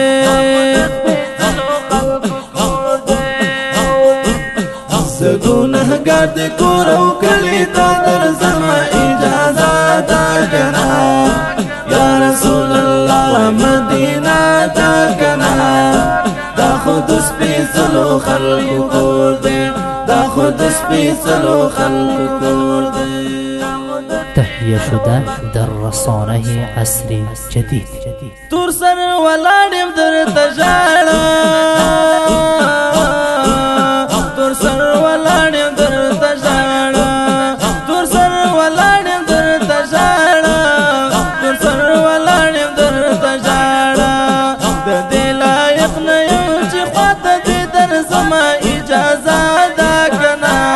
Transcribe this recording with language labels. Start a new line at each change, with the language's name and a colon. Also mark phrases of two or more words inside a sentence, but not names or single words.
Pashto: زه ګناهګار د کور او کلي ته درځمه اجازه ده کنه
Arabic: یا رسول الله
Pashto: مدینه دا کنه دا خود سپېڅلو خلکو کور دی دا خود سپېڅلو خلکو کور دی
Persian: تهیه شده در رسانه عصر جدید
Pashto: تور سر ولاړم درته ژاړم تور سر ولاړم درته ژاړم تور سر ولاړم درته ژاړم تور سر ولاړم درته ژاړم د دې لایق نه یم چې خواته دې درځمه اجازه ده کنه